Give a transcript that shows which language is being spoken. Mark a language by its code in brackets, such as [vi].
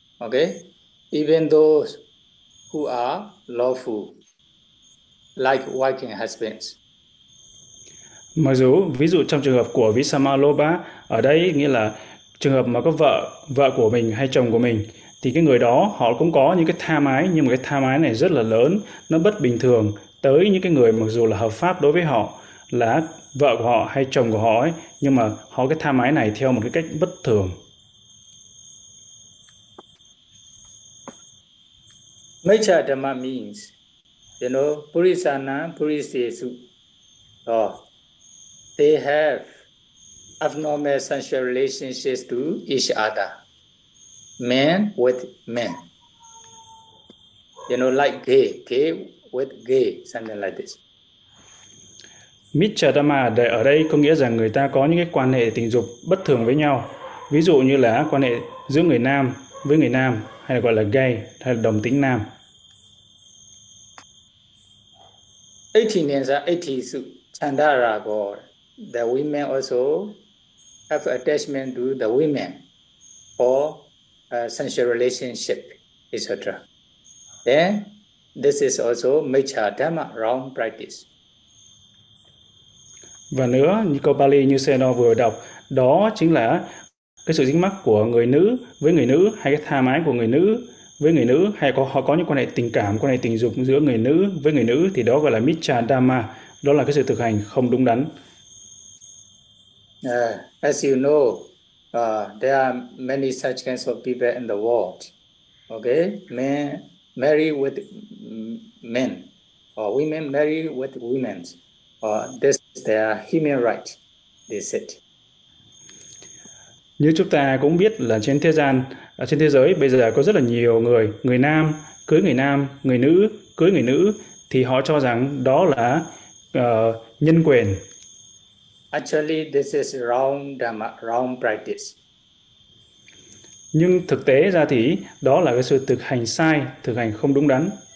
[en] Okay, even those who are lawful, like wife and husbands. [vi] Mặc dù ví dụ trong trường hợp của Visama Loba ở đây nghĩa là trường hợp mà có vợ vợ của mình hay chồng của mình thì cái người đó họ cũng có những cái tham ái nhưng mà cái tham ái này rất là lớn, nó bất bình thường tới những cái người mặc dù là hợp pháp đối với họ là vợ của họ hay chồng của họ ấy, nhưng mà họ cái tham ái này theo một cái cách bất thường. [en] Mecha Dhamma means, you know, [pi] Purisana, Purisesu. [en] Oh, they have abnormal sensual relationships to each other, men with men. You know, like gay, gay with gay, something like this. [vi] Mecha Dhamma ở đây có nghĩa rằng người ta có những cái quan hệ tình dục bất thường với nhau. Ví dụ như là quan hệ giữa người nam với người nam, hay là gọi là gay, hay là đồng tính nam. 18 years are 80 su chandara go. [en] The women also have attachment to the women or sensual relationship, etc. Then this is also mecha dhamma wrong practice. [vi] Và nữa, như câu Pali như Seno vừa đọc, đó chính là cái sự dính mắc của người nữ với người nữ hay cái tham ái của người nữ với người nữ hay có họ có những quan hệ tình cảm, quan hệ tình dục giữa người nữ với người nữ thì đó gọi là Mitra Dhamma, đó là cái sự thực hành không đúng đắn. [en] As you know, there are many such kinds of people in the world. Okay, men marry with men, or women marry with women. This is their human right, they said. [vi] Như chúng ta cũng biết là trên thế giới bây giờ có rất là nhiều người, người nam cưới người nam, người nữ cưới người nữ thì họ cho rằng đó là nhân quyền. [en] Actually this is wrong dhamma, wrong practice. [vi] Nhưng thực tế ra thì đó là cái sự thực hành sai, thực hành không đúng đắn.